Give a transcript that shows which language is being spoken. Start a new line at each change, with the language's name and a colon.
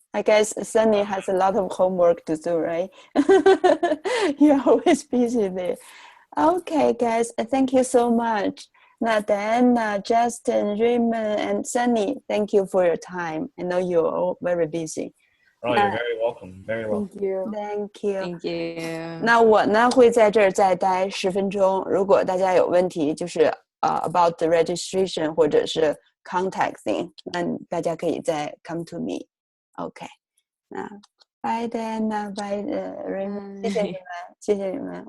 English: I guess Sunny has a lot of homework to do, right? You're always busy there. Okay, guys, thank you so much. Now, Diana, Justin, Raymond, and Sunny, thank you for your time. I know you're all very busy. Oh, you're very welcome. Very welcome. Thank you. Thank you. Thank you.
Chinese: 那我呢会在这儿再待10分钟。如果大家有问题，就是
English: about the registration
Chinese: 或者是 contacting， 那大家可以再
English: come to me.
Chinese: OK， 那 bye Diana, bye Raymond， 谢谢你们，谢谢你们。